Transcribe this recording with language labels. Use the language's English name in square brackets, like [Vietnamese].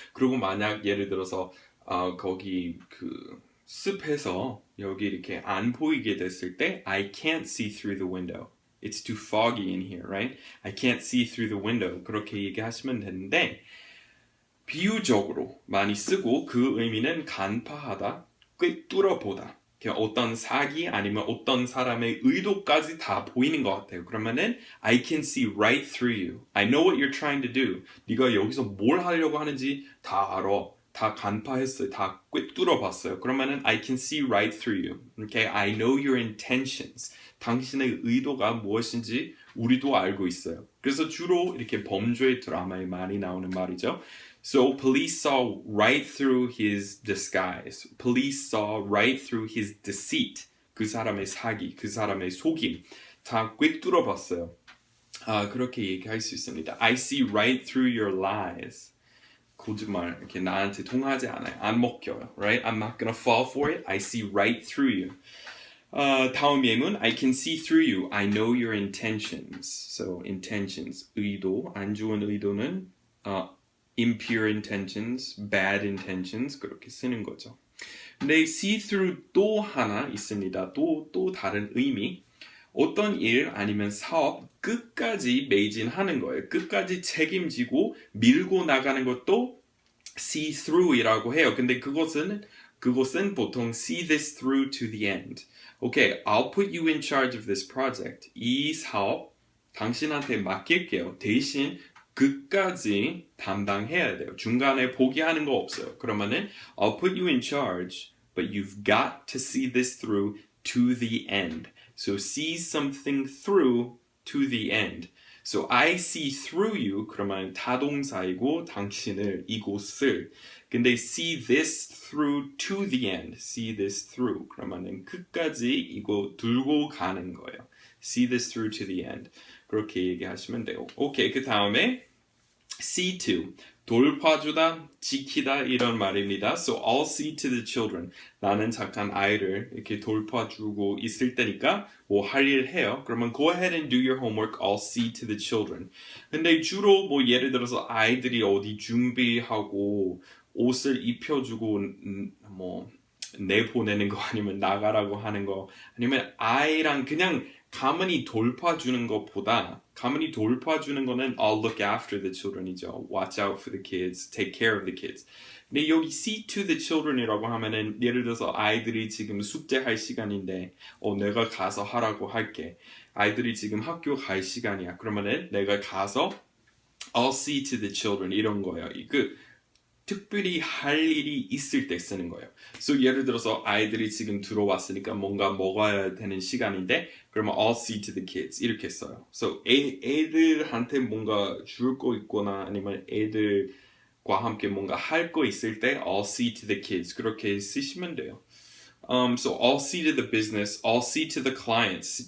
[Korean] 그리고 만약 예를 들어서 거기 그 습해서 여기 이렇게 안 보이게 됐을 때 [English] I can't see through the window. It's too foggy in here, right? I can't see through the window. [Korean] 그렇게 얘기하시면 되는데 비유적으로 많이 쓰고 그 의미는 간파하다, 꿰뚫어보다. 어떤 사기 아니면 어떤 사람의 의도까지 다 보이는 것 같아요. [English] 그러면은 I can see right through you. I know what you're trying to do. [Korean] 네가 여기서 뭘 하려고 하는지 다 알아. 다 간파했어요. 다 꿰뚫어봤어요. [English] 그러면은 I can see right through you. Okay, I know your intentions. [Korean] 당신의 의도가 무엇인지 우리도 알고 있어요. 그래서 주로 이렇게 범죄 드라마에 많이 나오는 말이죠. [English] So police saw right through his disguise. Police saw right through his deceit. [Korean] 그 사람의 사기, 그 사람의 속임 다 꿰뚫어봤어요. 그렇게 얘기할 수 있습니다. [English] I see right through your lies. [Korean] 거짓말 이렇게 나한테 통하지 않아요. 안 먹혀요. [English] Right? I'm not gonna fall for it. I see right through you. [Korean] 다음 예문 [English] I can see through you. I know your intentions. [Korean] So intentions 의도 안 좋은 의도는 [English] impure intentions, bad intentions [Korean] 그렇게 쓰는 거죠. 근데 see through 또 하나 있습니다. 또 다른 의미. 어떤 일 아니면 사업 끝까지 매진하는 거예요. 끝까지 책임지고 밀고 나가는 것도 see through이라고 해요. 근데 그것은 보통 [English] see this through to the end. Okay, I'll put you in charge of this project. [Korean] 이 사업 당신한테 맡길게요. 대신 끝까지 담당해야 돼요. 중간에 포기하는 거 없어요. [English] 그러면은 I'll put you in charge, but you've got to see this through to the end. So see something through to the end. So I see through you [Korean] 그러면 타동사이고 당신을 이곳을 근데 [English] see this through to the end. See this through [Korean] 그러면은 끝까지 이거 들고 가는 거예요. [English] See this through to the end. [Korean] 그렇게 얘기하시면 돼요. 오케이, 그 다음에 see to 돌봐주다, 지키다 이런 말입니다. [English] So I'll see to the children. [Korean] 나는 잠깐 아이를 이렇게 돌봐주고 있을 때니까 뭐 할 일 해요. [English] 그러면 go ahead and do your homework. I'll see to the children. [Korean] 근데 주로 뭐 예를 들어서 아이들이 어디 준비하고 옷을 입혀주고 뭐 내보내는 거 아니면 나가라고 하는 거 아니면 아이랑 그냥 가만히 돌봐주는 것보다 가만히 돌봐주는 거는 [English] I'll look after the children [Korean] 이죠. [English] Watch out for the kids, take care of the kids. [Korean] 근데 여기 see to the children이라고 하면은 예를 들어서 아이들이 지금 숙제할 시간인데 내가 가서 하라고 할게. 아이들이 지금 학교 갈 시간이야. 그러면은 내가 가서 [English] I'll see to the children [Korean] 이런 거예요. 특별히 할 일이 있을 때 쓰는 거예요. So 예를 들어서 아이들이 지금 들어왔으니까 뭔가 먹어야 되는 시간인데 그러면 [English] I'll see to the kids [Korean] 이렇게 써요. So 애들한테 뭔가 줄 거 있거나 아니면 애들과 함께 뭔가 할 거 있을 때 [English] I'll see to the kids [Korean] 그렇게 쓰시면 돼요. [English] So I'll see to the business, I'll see to the clients.